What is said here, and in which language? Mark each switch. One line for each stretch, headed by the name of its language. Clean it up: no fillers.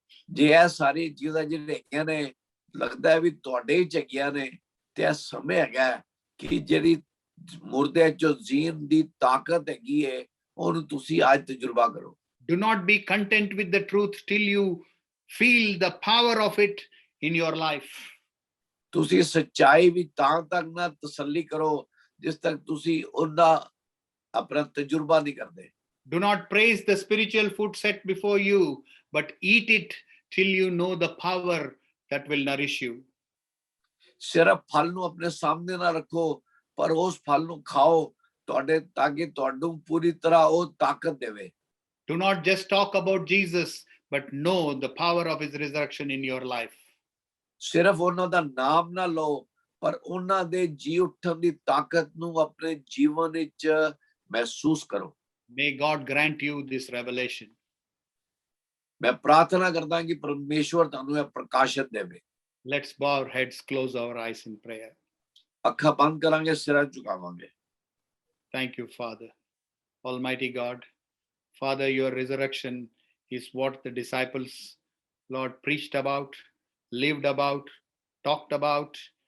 Punjabi: ਜੇ ਇਹ ਸਾਰੀ ਚੀਜ਼ਾਂ ਜਿਹੜੀਆਂ ਹੈਗੀਆਂ ਨੇ ਲੱਗਦਾ ਹੈ ਵੀ ਤੁਹਾਡੇ ਹੀ ਹੈਗੀਆਂ ਨੇ, ਤੇ ਇਹ ਸਮੇਂ ਹੈਗਾ ਕਿ ਜਿਹੜੀ ਮੁਰਦੇ ਚੋਂ ਜੀਣ ਦੀ ਤਾਕਤ ਹੈਗੀ ਹੈ ਉਹਨੂੰ ਤੁਸੀਂ ਅੱਜ ਤਜਰਬਾ ਕਰੋ।
English: Do not be content with the truth till you feel the power of it in your life.
Punjabi: ਤੁਸੀਂ ਸੱਚਾਈ ਵੀ ਤਾਂ ਤੱਕ ਨਾ ਤਸੱਲੀ ਕਰੋ ਜਿਸ ਤੱਕ ਤੁਸੀਂ ਉਹਦਾ ਆਪਣਾ ਤਜਰਬਾ ਨਹੀਂ ਕਰਦੇ।
English: Do not praise the spiritual food set before you, but eat it till you know the power that will nourish you.
Punjabi: ਸਿਰਫ ਫਲ ਨੂੰ ਆਪਣੇ ਸਾਹਮਣੇ ਨਾ ਰੱਖੋ, ਪਰ ਉਸ ਫਲ ਨੂੰ ਖਾਓ ਤੁਹਾਡੇ ਤਾਂ ਕਿ ਤੁਹਾਨੂੰ ਪੂਰੀ ਤਰ੍ਹਾਂ ਉਹ ਤਾਕਤ ਦੇਵੇ।
English: Do not just talk about Jesus, but know the power of his resurrection in your life.
Punjabi: ਸਿਰਫ ਉਹਨਾਂ ਦਾ ਨਾਮ ਨਾ ਲਓ, ਪਰ ਉਹਨਾਂ ਦੇ ਜੀ ਉੱਠਣ ਦੀ ਤਾਕਤ ਨੂੰ ਆਪਣੇ ਜੀਵਨ ਵਿੱਚ ਮਹਿਸੂਸ ਕਰੋ।
English: May God grant you this revelation.
Punjabi: ਮੈਂ ਪ੍ਰਾਰਥਨਾ ਕਰਦਾ ਕਿ ਪਰਮੇਸ਼ਵਰ ਤੁਹਾਨੂੰ ਇਹ ਪ੍ਰਕਾਸ਼ਿਤ ਦੇਵੇ।
English: Let's bow our heads, close our eyes in prayer.
Punjabi: ਅੱਖਾਂ ਬੰਦ ਕਰਾਂਗੇ, ਸਿਰਾਂ ਝੁਕਾਵਾਂਗੇ।
English: Thank you, Father. Almighty God, Father, your resurrection is what the disciples, Lord, preached about, lived about, talked about.